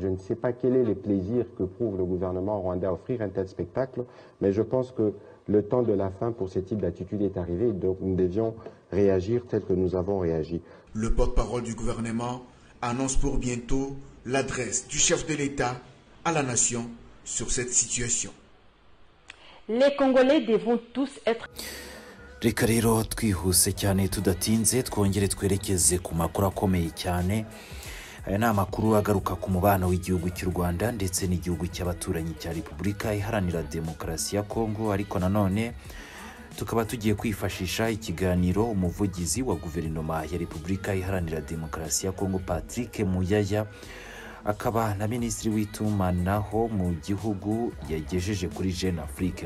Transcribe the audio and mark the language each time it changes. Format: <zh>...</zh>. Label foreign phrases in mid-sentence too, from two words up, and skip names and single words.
<fr>Je ne sais pas quel est le plaisir que prouve le gouvernement rwandais à offrir un tel spectacle, mais je pense que le temps de la fin pour ce type d'attitude est arrivé, donc nous devions réagir tel que nous avons réagi. Le porte-parole du gouvernement annonce pour bientôt l'adresse du chef de l'État à la nation sur cette situation. Les Congolais devront tous être...</fr> <rw>Reka rero twihuse cyane tudatinze twongere twerekeze ku makuru akomeye cyane. Aya ni amakuru agaruka ku mubano w'igihugu cy'u Rwanda ndetse n'igihugu cy'abaturanyi cya Repubulika Iharanira Demokarasi ya Kongo, ariko nanone tukaba tugiye kwifashisha ikiganiro umuvugizi wa guverinoma ya Repubulika Iharanira Demokarasi ya Kongo Patrick Muyaya akaba na minisitiri w'itumanaho mu gihugu yagejeje kuri Jeune Afrique.</rw>